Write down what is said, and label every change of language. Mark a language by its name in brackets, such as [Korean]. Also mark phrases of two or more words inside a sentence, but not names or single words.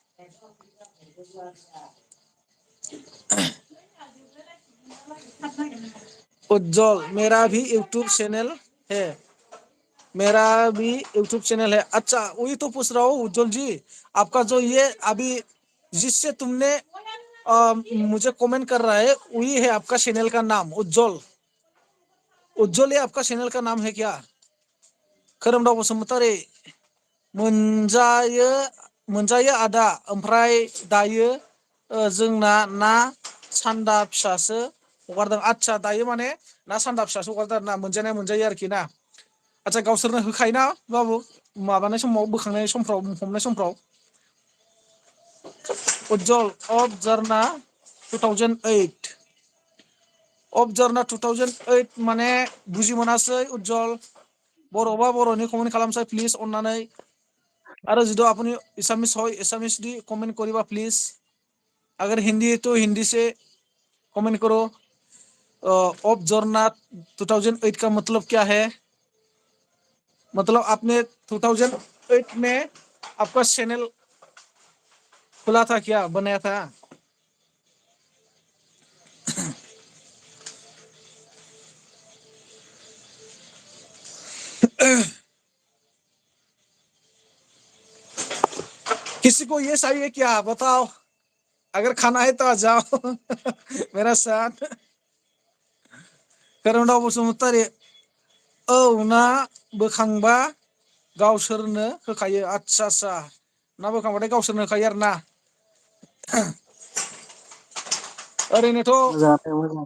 [Hindi] उज्जवल मेरा भी [English] YouTube channel [Hindi] है मेरा भी [English] YouTube channel [Hindi] है अच्छा वही तो पूछ रहा हूँ उज्जवल जी आपका जो ये अभी जिससे तुमने मुझे कमेंट कर रहा है वही है आपका चैनल का नाम उज्जवल उज्जवल ये आपका चैनल का नाम है क्या खोरोमदाव बसुमतारी [Bodo] मोनजायो आदा ओमफ्राय दायो जोंना ना सान्दा फिसासो हगारदों आच्छा दायो माने ना सान्दा फिसासो हगारदों आरो ना मोनजायो आरोखि ना आच्छा गावसोरनो होखायोना बाबु माबानाय समाव बोखांनाय समफ्राव हमनाय समफ्राव उज्जवल अफ जरना 2008 अफ जरना 2008 माने बुजि मोनासै उज्जवल बर'बा बर'नि कमेन्ट खालामसाय प्लिज अन्नानै [Assamese] अरे जिदो अपनी इसामिस हो इसामिस दी कमेंट करिबा प्लीज [Hindi] अगर हिंदी है तो हिंदी से कमेंट करो ऑफ जरना 2008 का मतलब क्या है मतलब आपने 2008 में आपका चैनल खुला था क्या बनाया था किसी को ये चाहिए क्या बताओ अगर खाना है तो आ जाओ मेरा साथ [Bodo] खोरोमदाव बसुमतारी औ ना बोखांबा गावसोरनो होखायो आच्छा ना बोखांबाथाय गावसोरनो होखायो आरो ना ओरैनोथ' मोजां